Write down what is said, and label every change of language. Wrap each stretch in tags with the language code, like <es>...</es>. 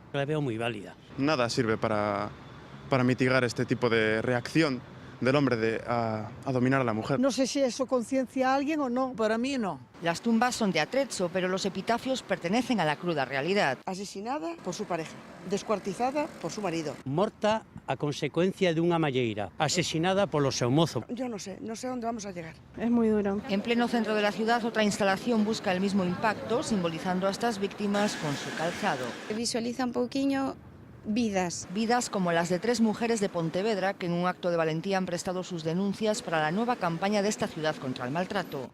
<es>La veo muy válida. Nada sirve para mitigar este tipo de reacción del hombre a dominar a la mujer. No sé si eso conciencia a alguien o no. Para mí no. Las tumbas son de atrecho, pero los epitafios pertenecen a la cruda realidad. Asesinada por su pareja, descuartizada por su marido.</es> <gl>Morta a consecuencia de unha malleira, asesinada polo seu mozo.</gl> <es>Yo no sé dónde vamos a llegar. Es muy duro. En pleno centro de la ciudad, otra instalación busca el mismo impacto, simbolizando a estas víctimas con su calzado.</es> <gl>Visualiza un pouquiño vidas.</gl> <es>Vidas como las de 3 mujeres de Pontevedra que en un acto de valentía han prestado sus denuncias para la nueva campaña de esta ciudad contra el maltrato.</es>